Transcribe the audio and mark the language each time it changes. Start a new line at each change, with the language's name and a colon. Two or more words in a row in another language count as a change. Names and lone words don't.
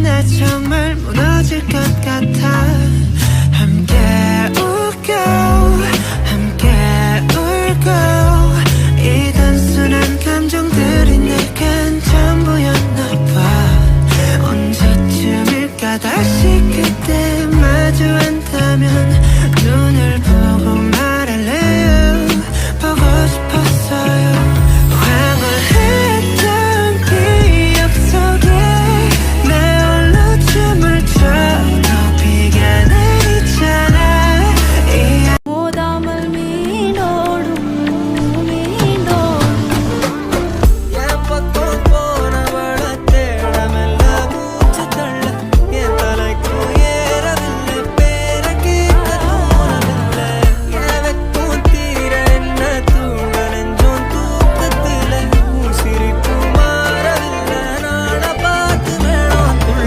Korean: 나 정말 무너질 것 같아 함께 웃고 함께 울고 이 단순한 감정들이 내겐 전부였나 봐 언제쯤일까 다시 그때 마주한다면 눈을 보고 말할래요 보고 싶었어요 황홀했던 기억 속에 나 홀로 춤을 춰도 비가 내리잖아
Tamil: போதாமல் மீனோடும் மீனோடும் என் பக்கம் போனவள தேடமெல்ல மூச்சு தள்ள என் தலைக்கும் ஏறவில்லை பேர கேட்க தோணவில்லை என் வெக்கம் தீர என்ன தூங்க நெஞ்சோம் தூக்கத்தில சிரிப்பு மாறவில்லை நாட பார்த்து வேணும் துள்ள